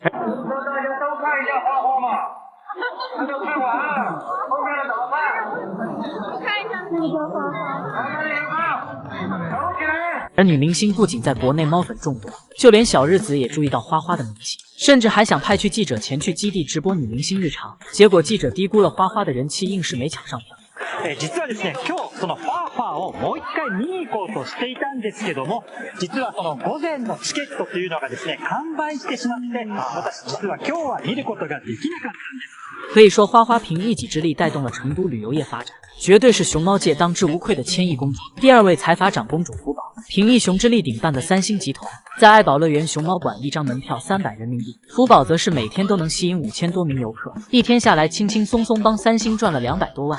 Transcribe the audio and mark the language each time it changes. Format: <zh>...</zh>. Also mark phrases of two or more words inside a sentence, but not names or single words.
<zh>还没有看完，后面的怎么办？看一下那个花花。而女明星不仅在国内猫粉众多，就连小日子也注意到花花的明星，甚至还想派去记者前去基地直播女明星日常。结果记者低估了花花的人气，硬是没抢上票。</zh> <ja>実はですね、今日そのファーファーをもう一回見に行こうとしていたんですけども、実はその午前のチケットというのがですね、完売してしまって、私実は今日は見ることができなかったんです。</ja> <zh>可以说，花花凭一己之力带动了成都旅游业发展，绝对是熊猫界当之无愧的千亿公主。第二位财阀长公主福宝，凭一熊之力顶办的3星集团，在爱宝乐园熊猫馆一张门票300人民币，福宝则是每天都能吸引5000多名游客，一天下来轻轻松松帮3星赚了200多万。</zh>